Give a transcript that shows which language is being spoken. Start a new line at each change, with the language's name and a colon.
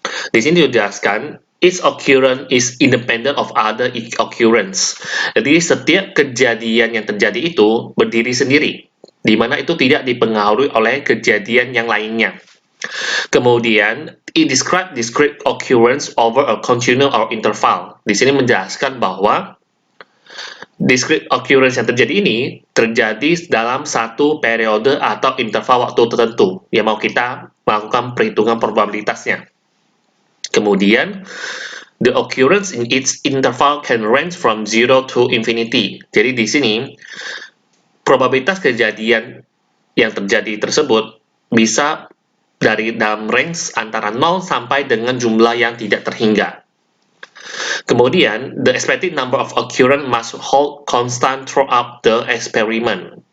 Indonesian: Di sini dijelaskan
English: each occurrence is independent of other occurrence.
Indonesian: Jadi setiap kejadian yang terjadi itu berdiri sendiri, di mana itu tidak dipengaruhi oleh kejadian yang lainnya.
English: Kemudian, it describe discrete occurrence over a continuum or interval.
Indonesian: Di sini menjelaskan bahwa discrete occurrence yang terjadi ini terjadi dalam satu periode atau interval waktu tertentu yang mau kita melakukan perhitungan probabilitasnya.
English: Kemudian, the occurrence in each interval can range from 0 to infinity.
Indonesian: Jadi di sini, probabilitas kejadian yang terjadi tersebut bisa dari dalam range antara 0 sampai dengan jumlah yang tidak terhingga.
English: Kemudian, the expected number of occurrence must hold constant throughout the experiment.